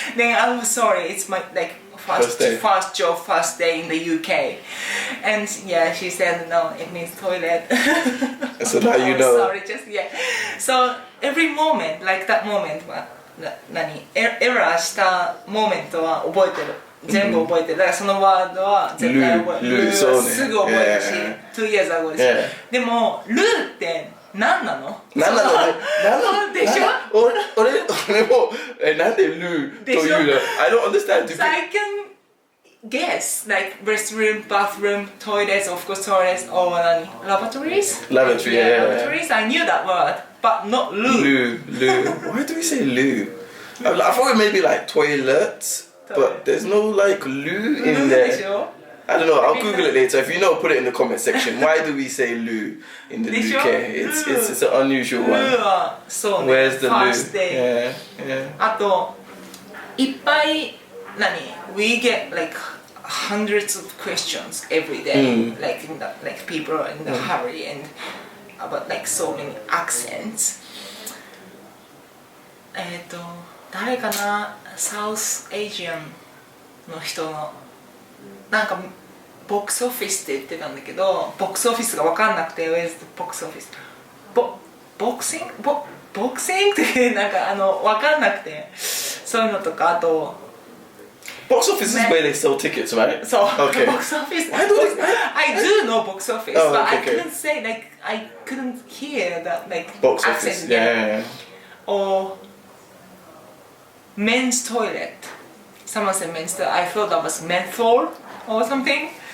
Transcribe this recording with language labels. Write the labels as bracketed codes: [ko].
[en] Then I was sorry, it's my first job, first day in the UK. And yeah, she said no, it means toilet. So now you know. Sorry, So every moment, like that moment, [ja] エラーしたモメントは覚えてる全部覚えてる。だからそのワードは絶対覚える。ルーはすぐ覚えるし、 [en] 2 years ago [ja] です。でも、ルーって何なの？何なのでしょ？俺もなんでルーというの？ [en] I don't understand. So I can guess, like restroom, bathroom, toilets, of course toilets, or lavatories? Lavatory, lavatories, I knew that word, but not loo. Loo. Why do we say loo? I thought it may be like toilets, but there's no like loo in there. I don't know, I'll Google it later. If you know, put it in the comment section. Why do we say loo in the UK? It's an unusual one. Where's the loo? Yeah. [ja] あと、いっぱい [en] we get like hundreds of questions every day, like people are in the hurry and about like so many accents. [ja] 誰かな、サウスエイジアンの人のなんかボックスオフィスって言ってたんだけど、ボックスオフィスが分かんなくて、 [en] Where's the box office? [ja] ボクシングってなんか分かんなくて、そういうのとか、あと [en] box office is where they sell tickets, right? So, okay. Box office. I do know box office, but I couldn't say, like, I couldn't hear that, like, box accent. Office, yeah. Or men's toilet. Someone said men's toilet. I thought that was menthol or something.